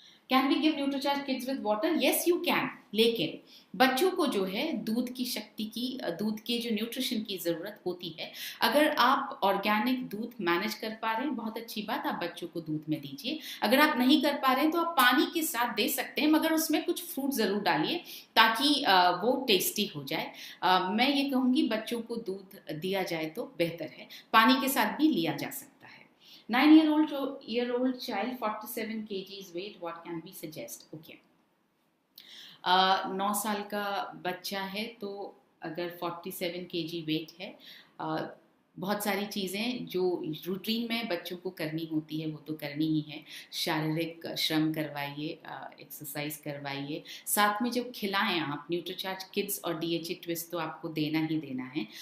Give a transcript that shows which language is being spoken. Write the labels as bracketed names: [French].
[English] Can we give Nutricharge kids with water? Yes you can, [Hindi] लेकिन बच्चों को जो है दूध की शक्ति की, दूध के जो न्यूट्रिशन की ज़रूरत होती है, अगर आप ऑर्गेनिक दूध मैनेज कर पा रहे हैं बहुत अच्छी बात, आप बच्चों को दूध में दीजिए। अगर आप नहीं कर पा रहे हैं तो आप पानी के साथ दे सकते हैं, मगर उसमें कुछ फ्रूट ज़रूर डालिए ताकि वो टेस्टी हो जाए। मैं ये कहूँगी बच्चों को दूध दिया जाए तो बेहतर है, पानी के साथ भी लिया जा सकता है। [English] 9-year-old child 47 kgs weight, what can we suggest? Okay. [Hindi] 9 साल का बच्चा है तो अगर 47 kg वेट है बहुत सारी चीज़ें जो रूटीन में बच्चों को करनी होती है वो तो करनी ही है। शारीरिक श्रम करवाइए, एक्सरसाइज करवाइए, साथ में जो खिलाएं आप न्यूट्रीचार्ज किड्स और डीएचए ट्विस्ट तो आपको देना ही देना है।